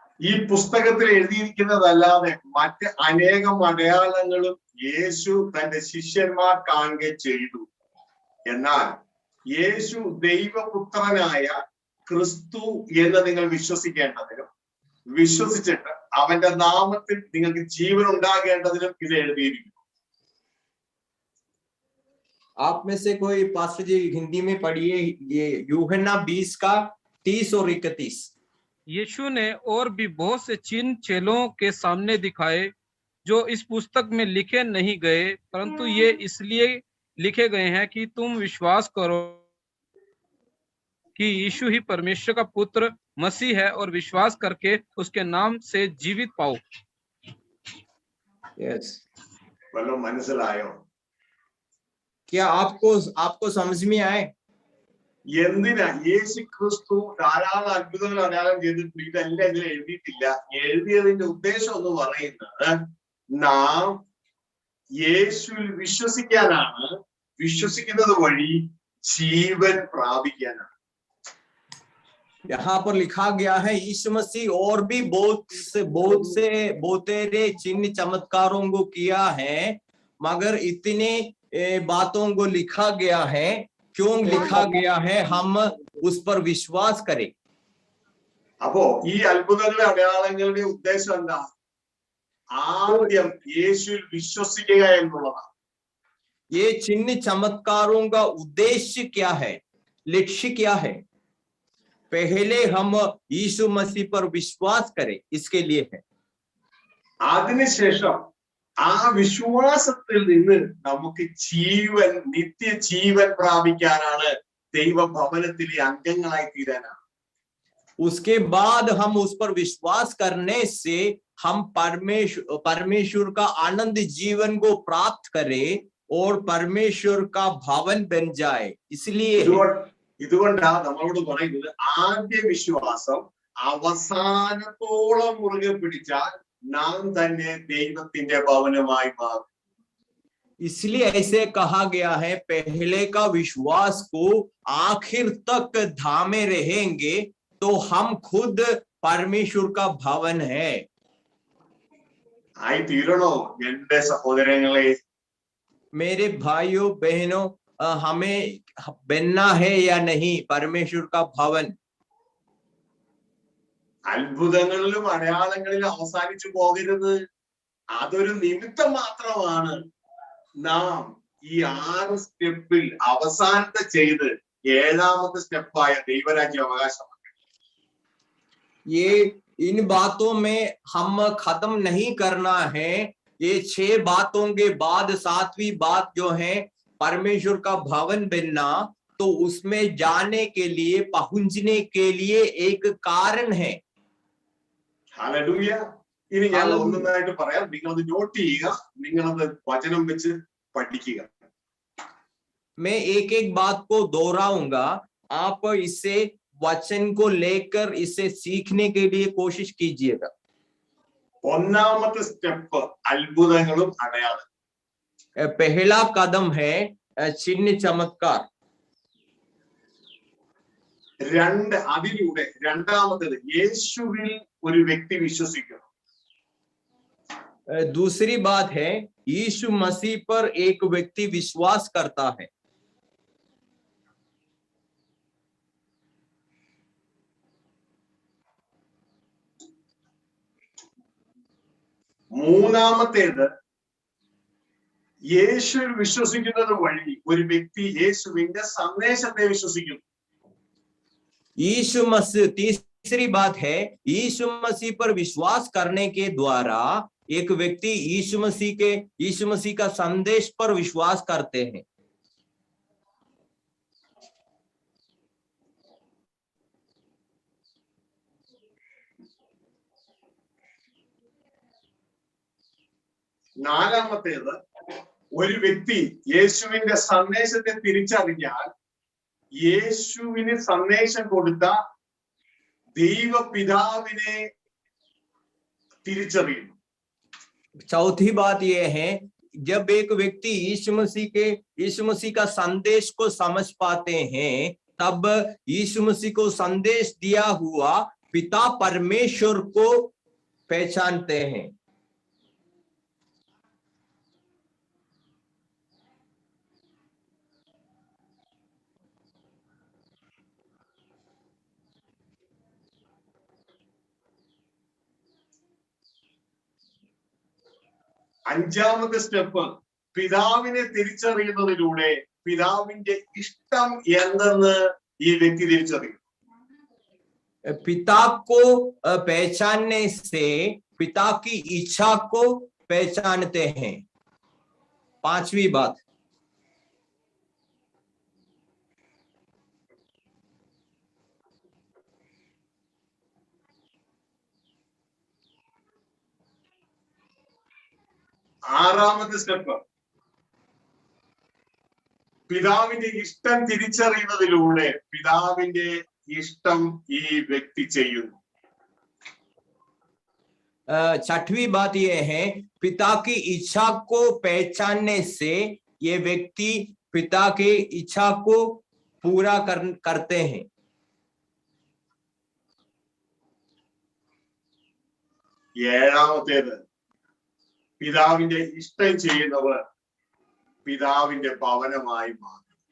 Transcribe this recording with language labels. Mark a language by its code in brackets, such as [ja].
[ml] ഈ പുസ്തകത്തിൽ എഴുതിയിരിക്കുന്നതല്ലാതെ മറ്റ് അനേകം അടയാളങ്ങളും യേശു തന്റെ ശിഷ്യന്മാർ കാണുക ചെയ്തു. എന്നാൽ യേശു ദൈവപുത്രനായ ക്രിസ്തു എന്ന് നിങ്ങൾ വിശ്വസിക്കേണ്ടതിനും വിശ്വസിച്ചിട്ട് അവന്റെ നാമത്തിൽ നിങ്ങൾക്ക് ജീവൻ ഉണ്ടാകേണ്ടതിനും ഇത് എഴുതിയിരിക്കുന്നു. [hi] आप में से कोई पास्टर जी हिंदी में पढ़िए ये यूहन्ना 20 का 30 और 31. यीशु ने और भी बहुत से चिन्ह चेलों के सामने दिखाए जो इस पुस्तक में लिखे नहीं गए, परंतु ये इसलिए लिखे गए हैं कि तुम विश्वास करो कि यीशु ही परमेश्वर का पुत्र मसीह है और विश्वास करके उसके नाम से जीवित पाओ. [en] Yes. [ml] വല്ലതും മനസ്സിലായോ? [hi] क्या आपको समझ में आए? [ml] എന്തിനാ യേശു ക്രിസ്തു ധാരാളം അത്ഭുതങ്ങൾ അടയാളം ചെയ്തിട്ടുണ്ട്, ഇതെല്ലാം ഇതിൽ എഴുതിയിട്ടില്ല. എഴുതിയതിന്റെ ഉദ്ദേശം എന്ന് പറയുന്നത് നാം യേശുവിൽ വിശ്വസിക്കാനാണ്, വിശ്വസിക്കുന്നത് വഴി ജീവൻ പ്രാപിക്കാനാണ്. [hi] यहाँ पर लिखा गया है यीशु मसीह और भी बहुतेरे चिन्ह चमत्कारों को किया है, मगर इतने बातों को लिखा गया है, क्यों लिखा गया है? हम उस पर विश्वास करें. [ml] അപ്പോ ഈ അത്ഭുതങ്ങളുടെ അടയാളങ്ങളുടെ ഉദ്ദേശം എന്താ? ആദ്യം യേശുവിൽ വിശ്വസിക്കുക എന്നുള്ളതാണ്. [hi] ये चिन्ह चमत्कारों का उद्देश्य क्या है, लक्ष्य क्या है? पहले हम यीशु मसीह पर विश्वास करें, इसके लिए है. [ml] അതിനുശേഷം ആ വിശ്വാസത്തിൽ നിന്ന് നമുക്ക് ജീവൻ, നിത്യജീവൻ പ്രാപിക്കാനാണ്, ദൈവഭവനത്തിലെ അംഗങ്ങളായി തീരാനാണ്. [hi] उसके बाद हम उस पर विश्वास करने से हम परमेश्वर का आनंद जीवन को प्राप्त करें और परमेश्वर का भवन बन जाए. इसलिए [ml] ഇതുകൊണ്ടാ നമ്മളോട് പറയുന്നത് ആദ്യ വിശ്വാസം അവസാനത്തോളം മുറുകെ പിടിച്ചാൽ നാം തന്നെ ദൈവത്തിന്റെ ഭവനമായി മാറും. [hi] इसलिए ऐसे कहा गया है, पहले का विश्वास को आखिर तक थामे रहेंगे तो हम खुद परमेश्वर का भवन है. [ml] ആയി തീരണോ എന്റെ സഹോദരങ്ങളെ? [hi] मेरे भाइयों बहनों, हमें बनना है या नहीं परमेश्वर का भवन? [ml] അത്ഭുതങ്ങളിലും അടയാളങ്ങളിലും അവസാനിച്ചു പോകരുത്. അതൊരു നിമിത്തം മാത്രമാണ്. നാം ഈ 6 സ്റ്റെപ്പിൽ അവസാനത്തെ ചെയ്ത് 7ാമത്തെ സ്റ്റെപ്പായ ദൈവരാജ്യ അവകാശം. [hi] ये इन बातों में हम खत्म नहीं करना है. ये 6 बातों के बाद 7वीं बात जो है परमेश्वर का भवन बनना, तो उसमें जाने के लिए, पहुंचने के लिए एक कारण है. [ml] ഹല്ലേലൂയ. ഇനി ഞാൻ ഒന്നൊന്നായിട്ട് പറയാം, നിങ്ങളത് നോട്ട് ചെയ്യുക, നിങ്ങളത് വചനം വെച്ച് പഠിക്കുക. [hi] मैं एक एक बात को दोहराऊंगा, आप इससे वचन को लेकर इसे सीखने के लिए कोशिश कीजिएगा. [ml] ഒന്നാമത്തെ സ്റ്റെപ്പ് അത്ഭുതങ്ങളും അടയാളം. [hi] पहला कदम है चिन्ह चमत्कार. [ml] അതിലൂടെ രണ്ടാമത്തേത് യേശുവിൽ ഒരു വ്യക്തി വിശ്വസിക്കണം. [hi] दूसरी बात है यीशु मसीह पर एक व्यक्ति विश्वास करता है. [ml] മൂന്നാമത്തേത് യേശുവിൽ വിശ്വസിക്കുന്നത് വഴി ഒരു വ്യക്തി യേശുവിന്റെ സന്ദേശത്തെ विश्वसिക്കുന്നു. [hi] यीशु मसीह, तीसरी बात है यीशु मसीह पर विश्वास करने के द्वारा एक व्यक्ति यीशु मसीह का संदेश पर विश्वास करते हैं. [ml] നാലാമത്തേത് ഒരു വ്യക്തി യേശുവിന്റെ സന്ദേശത്തെ തിരിച്ചറിഞ്ഞാൽ യേശുവിന് സന്ദേശം കൊടുത്ത ദൈവപിതാവിനെ തിരിച്ചറിയുന്നു. [hi] चौथी बात यह है, जब एक व्यक्ति यीशु मसीह का संदेश को समझ पाते हैं, तब यीशु मसीह को संदेश दिया हुआ पिता परमेश्वर को पहचानते हैं. [ml] അഞ്ചാമത്തെ സ്റ്റെപ്പ് പിതാവിനെ തിരിച്ചറിയുന്നതിലൂടെ പിതാവിന്റെ ഇഷ്ടം എന്തെന്ന് ഈ വ്യക്തി തിരിച്ചറിയും. [hi] पिता को पहचानने से पिता की इच्छा को पहचानते हैं. पांचवी बात, [ml] ആറാമത്തെ സ്റ്റെപ്പ് പിതാവിന്റെ ഇഷ്ടം തിരിച്ചറിയുന്നതിലൂടെ പിതാവിന്റെ ഇഷ്ടം ഈ വ്യക്തി ചെയ്യുന്നു. [hi] छठवीं बात यह है, पिता की इच्छा को पहचानने से ये व्यक्ति पिता की इच्छा को पूरा करते हैं. [ml] ഏഴാമത്തേത്, പിതാവിന്റെ ഇഷ്ടം ചെയ്യുന്നവർ പിതാവിന്റെ ഭവനമായി മാറും.